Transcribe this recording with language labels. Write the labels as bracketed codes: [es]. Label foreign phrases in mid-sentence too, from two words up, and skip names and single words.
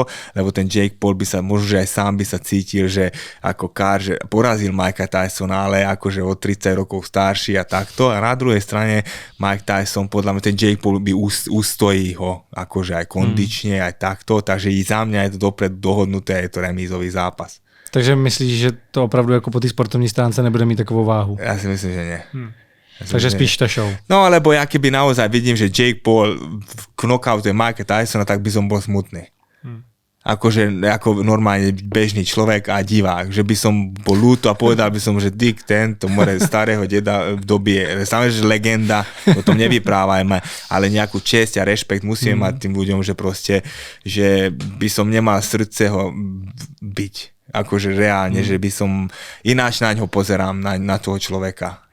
[sk] Lebo ten Jake Paul by sa, možno že aj sám by sa cítil, že ako že porazil Mikea Tysona, ale akože o 30 rokov starší a takto. A na druhej strane Mike Tyson, podľa mňa ten Jake Paul by ustojí ho akože aj kondične, aj takto, takže i za mňa je to dopredu dohodnuté a je to remízový zápas. [cs] Takže myslíš, že to opravdu jako po té sportovní stránce nebude mít takovou váhu? [sk] Ja si myslím, že nie. Takže spíš tá show. No, lebo ja keby naozaj vidím, že Jake Paul knockouté Mikea Tysona, tak by som bol smutný. ako normálne bežný človek a divák, že by som bol ľúto a povedal by som, že Dick tento more starého deda v dobie, samozrejme, že legenda, o tom nevyprávajme, ale nejakú česť a rešpekt musíme mať tým ľuďom, že proste, že by som nemal srdce ho byť, akože reálne, že by som ináč na ňo pozerám, na toho človeka.